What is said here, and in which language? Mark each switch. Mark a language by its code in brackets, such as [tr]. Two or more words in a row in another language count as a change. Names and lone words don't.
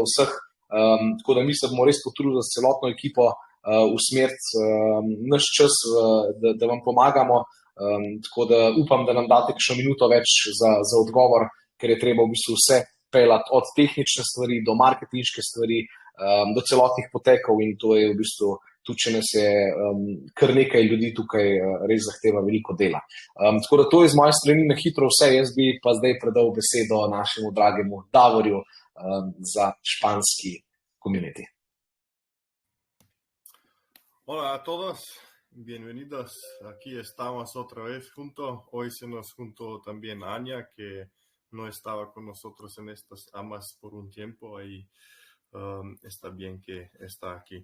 [sl] vseh, tako da mi se bomo res potrudili s celotno ekipo usmeriti naš čas, da vam pomagamo, tako da upam, da nam date kakšno minuto več za odgovor, ker je treba v bistvu vse pelati od tehnične stvari do marketinške stvari, do celotnih potekov in to je v bistvu tudi, če nas je kar nekaj ljudi tukaj, res zahteva veliko dela. Tako da to je z moje strani na hitro vse, jaz bi pa zdaj predal besedo našemu dragemu Davorju za španski community. [es] Hola a todos, bienvenidos. Aquí estamos otra vez juntos. Hoy se nos juntó también Anya, que no estaba con nosotros en estas amas por un tiempo y está bien que está aquí.